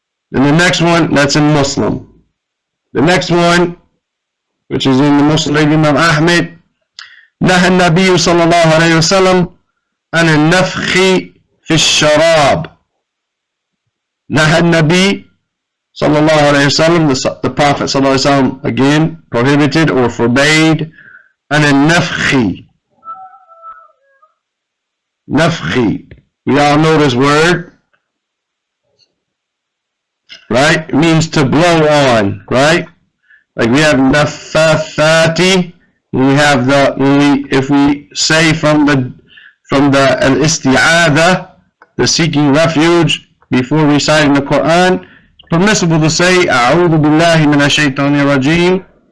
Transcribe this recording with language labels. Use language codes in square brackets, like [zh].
[en] Then the next one, that's in Muslim. The next one, which is in the Muslim Imam Ahmed, [ar] نهى النبي صلى الله عليه وسلم عن النفخ في الشراب. نهى النبي صلى الله عليه وسلم, [en] the Prophet [ar] صلى الله عليه وسلم [en] again prohibited or forbade [ar] عن النفخ. Nafkhi. [en] We all know this word, right? It means to blow on, right? Like we have nafathati. We have if we say from the al-isti'adha, the seeking refuge before reciting the Quran, it's permissible to say [ar] a'udhu billahi minash shaitanir rajim.